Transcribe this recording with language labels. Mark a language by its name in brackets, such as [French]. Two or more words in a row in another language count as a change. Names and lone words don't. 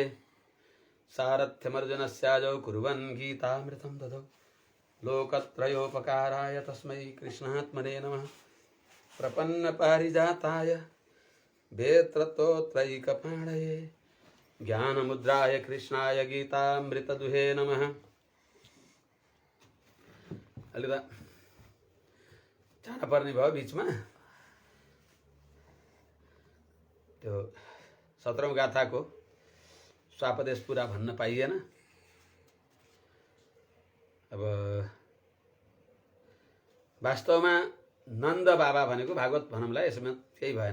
[Sanskrit] सारथ्यमर्जुनस्याजौ कुर्वन् गीतामृतं ददौ। लोकत्रयोपकाराय तस्मै कृष्णात्मने नमः। प्रपन्नपारिजाताय वेत्रतोत्रैकपाणये ज्ञानमुद्राय कृष्णाय गीतामृतदुहे नमः। [Nepali] अलिकता जान पर्ने भयो बीचमा। त्यो 17औं गाथाको स्वापदेश पुरा भन्न पाइएन। अब वास्तवमा नन्द बाबा भनेको भागवत भनौँला, यसमा केही भएन।